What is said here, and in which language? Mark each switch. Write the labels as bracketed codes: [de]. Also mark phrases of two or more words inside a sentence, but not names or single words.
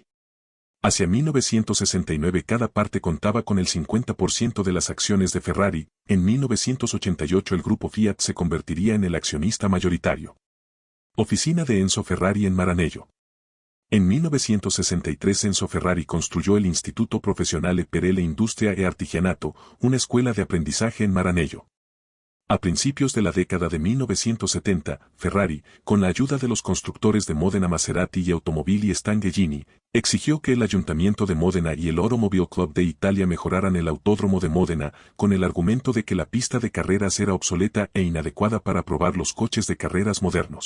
[es] Hacia 1969 cada parte contaba con el 50% de las acciones de Ferrari. En 1988 el grupo Fiat se convertiría en el accionista mayoritario. Oficina de Enzo Ferrari en Maranello. En 1963 Enzo Ferrari construyó el Instituto Professionale per l'Industria e Artigianato, una escuela de aprendizaje en Maranello. A principios de la década de 1970, Ferrari, con la ayuda de los constructores de Modena Maserati y Automobili Stanghellini, exigió que el Ayuntamiento de Módena y el Automobile Club de Italia mejoraran el Autódromo de Módena, con el argumento de que la pista de carreras era obsoleta e inadecuada para probar los coches de carreras modernos.